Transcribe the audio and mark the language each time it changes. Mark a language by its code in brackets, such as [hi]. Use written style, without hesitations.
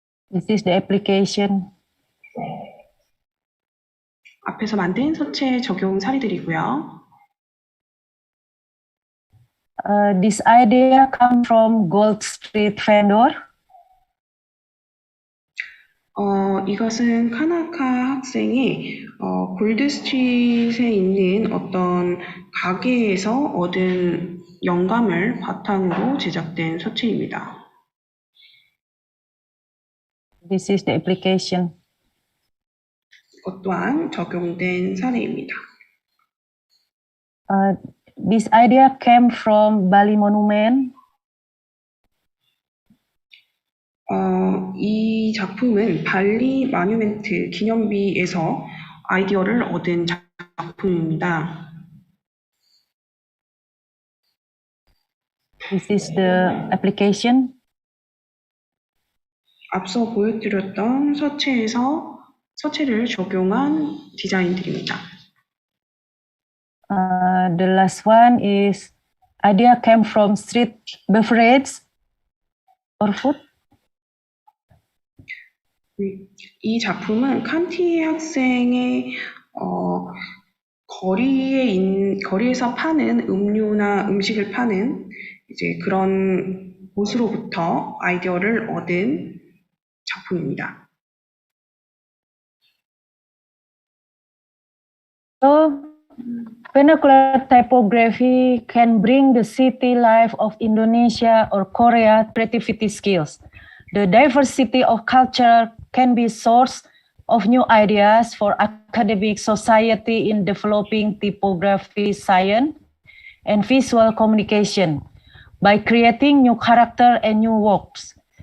[en] This is the application. [ko] 앞에서 만든 서체 적용 사례들이고요. [en] This idea come from Gold Street vendor. [ko] 이것은 카나카 학생이 골드 스트릿에 있는 어떤 가게에서 얻은 영감을 바탕으로 제작된 서체입니다. [en] This is the application. [ko] 이것 또한 적용된 사례입니다. [en] This idea came from Bali Monument. [ko] 이 작품은 발리 마뉴멘트 기념비에서 아이디어를 얻은 작품입니다. [en] This is the application. [ko] 앞서 보여드렸던 서체를 적용한 디자인들입니다. [en] The last one is idea came from street beverage or food. [ko] 이 작품은 칸티 학생의 거리에서 파는 음료나 음식을 파는 이제 그런 곳으로부터 아이디어를 얻은 작품입니다. [en] So, vernacular typography can bring the city life of Indonesia or Korea creativity skills. The diversity of culture can be source of new ideas for academic society in developing typography science and visual communication by creating new character and new works.